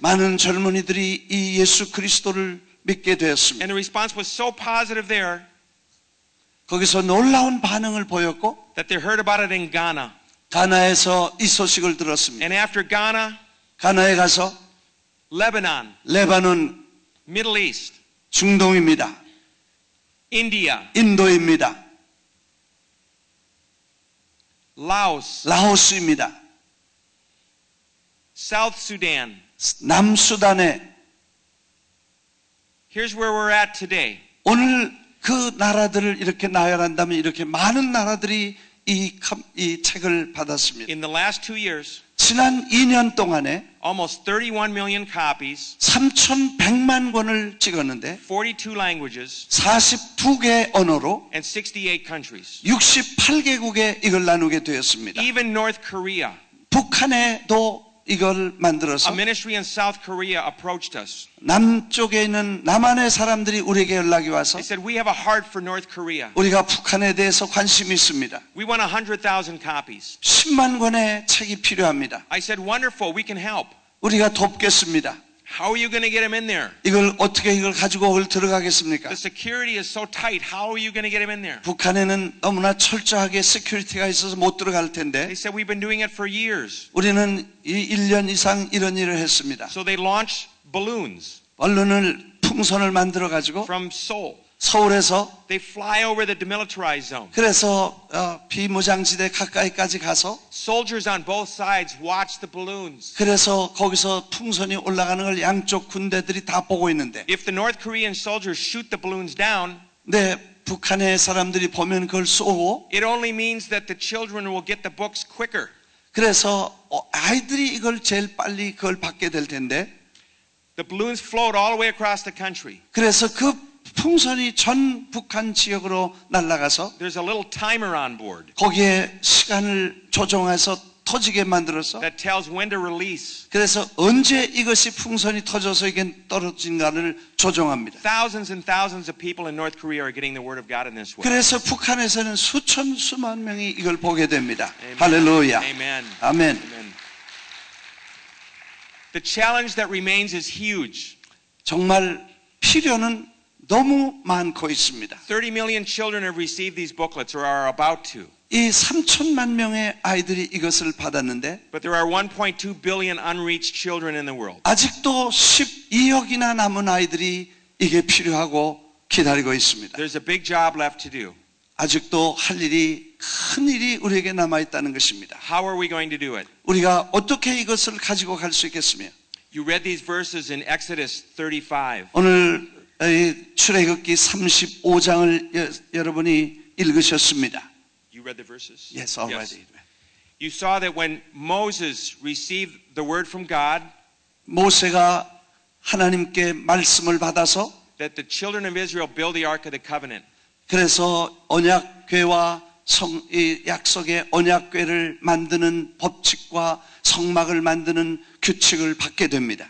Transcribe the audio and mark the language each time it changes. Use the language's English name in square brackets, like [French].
[Korean] 많은 젊은이들이 이 예수 그리스도를 믿게 되었습니다. [English] And the response was so positive there [Korean] 거기서 놀라운 반응을 보였고 [English] that they heard about it in Ghana. [Korean] 가나에서 이 소식을 들었습니다. [English] And after Ghana, [Korean] 가나에 가서 [English] Lebanon, [Korean] 레바논 [English] Middle East, [Korean] 중동입니다. [English] India, [Korean] 인도입니다. [English] Laos, [Korean] 라오스입니다. [English] South Sudan. [Korean] 남수단에 [English] Here's where we're at today. [Korean] 오늘 그 나라들을 이렇게 나열한다면 이렇게 많은 나라들이 이 책을 받았습니다. [English] In the last 2 years, [Korean] 지난 2년 동안에 [English] almost 31 million copies, [Korean] 3,100만 권을 찍었는데 [English] 42 languages, [Korean] 42개 언어로 [English] and 68 countries. [Korean] 68개국에 이걸 나누게 되었습니다. [English] Even North Korea, [Korean] 북한에도 이걸 만들어서 [English] a ministry in South Korea approached us. [Korean] 남쪽에 있는 남한의 사람들이 우리에게 연락이 와서 [English] They said, we have a heart for North Korea. [Korean] 우리가 북한에 대해서 관심이 있습니다. [English] We want 100,000 copies. [Korean] 10만 권의 책이 필요합니다. [English] I said, wonderful, we can help. [Korean] 우리가 돕겠습니다. [English] How are you going to get them in there? [Korean] 이걸 어떻게 이걸 가지고 들어가겠습니까? [English] The security is so tight. How are you going to get them in there? [Korean] 북한에는 너무나 철저하게 시큐리티가 있어서 못 들어갈 텐데 [English] They said, we've been doing it for years. [Korean] 우리는 1년 이상 이런 일을 했습니다. [English] So they launched balloons [Korean] 풍선을 만들어 가지고 [English] from Seoul. [Korean] 서울에서 [English] They fly over the demilitarized zone. [Korean] 그래서 비무장지대 가까이까지 가서 [English] Soldiers on both sides watch the balloons. [Korean] 그래서 거기서 풍선이 올라가는 걸 양쪽 군대들이 다 보고 있는데 [English] If the North Korean soldiers shoot the balloons down, [Korean] 네, 북한의 사람들이 보면 그걸 쏘고 [English] it only means that the children will get the books quicker. [Korean] 그래서 아이들이 이걸 제일 빨리 그걸 받게 될 텐데 [English] The balloons float all the way across the country. [Korean] 그래서 그 풍선이 전 북한 지역으로 날아가서 [English] There's a little timer on board [Korean] 거기에 시간을 조정해서 터지게 만들어서 [English] that tells when to release. [Korean] 그래서 언제 이것이 풍선이 터져서 이게 떨어진가를 조정합니다. [English] Thousands and thousands of people in North Korea are getting the word of God in this way. [Korean] 그래서 북한에서는 수만 명이 이걸 보게 됩니다. [English] Amen. [Korean] 할렐루야. [English] Amen. [Korean] 아멘. [English] Amen. The challenge that remains is huge. [Korean] 정말 필요는 너무 많고 있습니다. [English] 30 million children have received these booklets or are about to. [Korean] 이 3천만 명의 아이들이 이것을 받았는데 [English] But there are 1.2 billion unreached children in the world. [Korean] 아직도 12억이나 남은 아이들이 이게 필요하고 기다리고 있습니다. [English] There's a big job left to do. [Korean] 아직도 할 일이 큰 일이 우리에게 남아 있다는 것입니다. [English] How are we going to do it? [Korean] 우리가 어떻게 이것을 가지고 갈 수 있겠으며? [English] You read these verses in Exodus 35. [Korean] 오늘 출애굽기 35장을 여러분이 읽으셨습니다. [English] You read the verses? Yes, already. You saw that when Moses received the word from God, [Korean] 모세가 하나님께 말씀을 받아서 [English] that the children of Israel build the Ark of the Covenant. [Korean] 그래서 언약궤와 이 약속의 언약궤를 만드는 법칙과 성막을 만드는 규칙을 받게 됩니다.